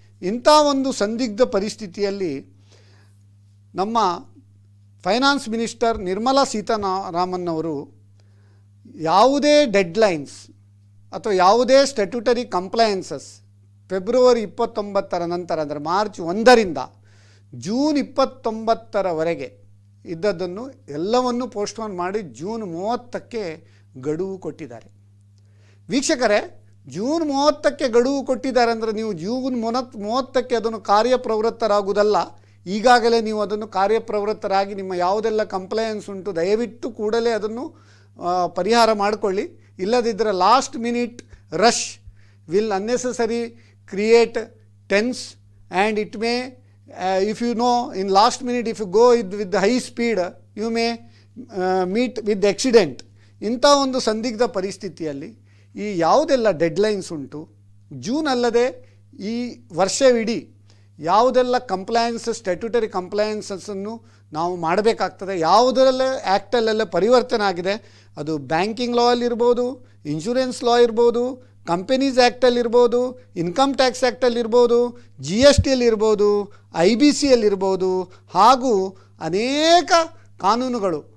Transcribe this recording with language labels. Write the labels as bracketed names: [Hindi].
[Kannada] ಇಂಥ ಒಂದು ಸಂದಿಗ್ಧ ಪರಿಸ್ಥಿತಿಯಲ್ಲಿ ನಮ್ಮ ಫೈನಾನ್ಸ್ ಮಿನಿಸ್ಟರ್ ನಿರ್ಮಲಾ ಸೀತಾರಾಮನ್ ಅವರು ಯಾವುದೇ ಡೆಡ್ಲೈನ್ಸ್ ಅಥವಾ ಯಾವುದೇ ಸ್ಟ್ಯಾಟ್ಯೂಟರಿ ಕಂಪ್ಲೈನ್ಸಸ್ ಫೆಬ್ರವರಿ 29 ನಂತರ, ಅಂದರೆ ಮಾರ್ಚ್ 1ರಿಂದ ಜೂನ್ 29ರವರೆಗೆ ಇದ್ದದ್ದನ್ನು ಎಲ್ಲವನ್ನೂ ಪೋಸ್ಟ್ಪೋನ್ ಮಾಡಿ ಜೂನ್ 30ಕ್ಕೆ ಗಡುವು ಕೊಟ್ಟಿದ್ದಾರೆ. ವೀಕ್ಷಕರೇ, ಜೂನ್ 30ಕ್ಕೆ ಗಡುವು ಕೊಟ್ಟಿದ್ದಾರೆ ಅಂದರೆ ನೀವು ಜೂನ್ 30ಕ್ಕೆ ಅದನ್ನು ಕಾರ್ಯಪ್ರವೃತ್ತರಾಗುವುದಲ್ಲ. ಈಗಾಗಲೇ ನೀವು ಅದನ್ನು ಕಾರ್ಯಪ್ರವೃತ್ತರಾಗಿ ನಿಮ್ಮ ಯಾವುದೆಲ್ಲ ಕಂಪ್ಲೈನ್ಸ್ ಉಂಟು ದಯವಿಟ್ಟು ಕೂಡಲೇ ಅದನ್ನು ಪರಿಹಾರ ಮಾಡಿಕೊಳ್ಳಿ. ಇಲ್ಲದಿದ್ದರೆ [English] Last minute rush will unnecessary create tense, and it may if you know in last minute if you go with the high speed you may meet with accident. [Kannada] ಇಂಥ ಒಂದು ಸಂದಿಗ್ಧ ಪರಿಸ್ಥಿತಿಯಲ್ಲಿ ಈ ಯಾವುದೆಲ್ಲ ಡೆಡ್ಲೈನ್ಸ್ ಉಂಟು, ಜೂನ್ ಅಲ್ಲದೆ ಈ ವರ್ಷವಿಡೀ ಯಾವುದೆಲ್ಲ ಕಂಪ್ಲೈನ್ಸಸ್ ಸ್ಟ್ಯಾಟ್ಯೂಟರಿ ಕಂಪ್ಲೈನ್ಸಸ್ಸನ್ನು ನಾವು ಮಾಡಬೇಕಾಗ್ತದೆ, ಯಾವುದರಲ್ಲೇ ಆ್ಯಕ್ಟಲ್ಲೆಲ್ಲ ಪರಿವರ್ತನೆ ಆಗಿದೆ, ಅದು ಬ್ಯಾಂಕಿಂಗ್ ಲಾ ಅಲ್ಲಿರ್ಬೋದು, ಇನ್ಶೂರೆನ್ಸ್ ಲಾ ಇರ್ಬೋದು, ಕಂಪನೀಸ್ ಆ್ಯಕ್ಟಲ್ಲಿರ್ಬೋದು, ಇನ್ಕಮ್ ಟ್ಯಾಕ್ಸ್ ಆ್ಯಕ್ಟಲ್ಲಿರ್ಬೋದು, GSTಯಲ್ಲಿರ್ಬೋದು, IBCಯಲ್ಲಿರ್ಬೋದು, ಹಾಗೂ ಅನೇಕ ಕಾನೂನುಗಳು.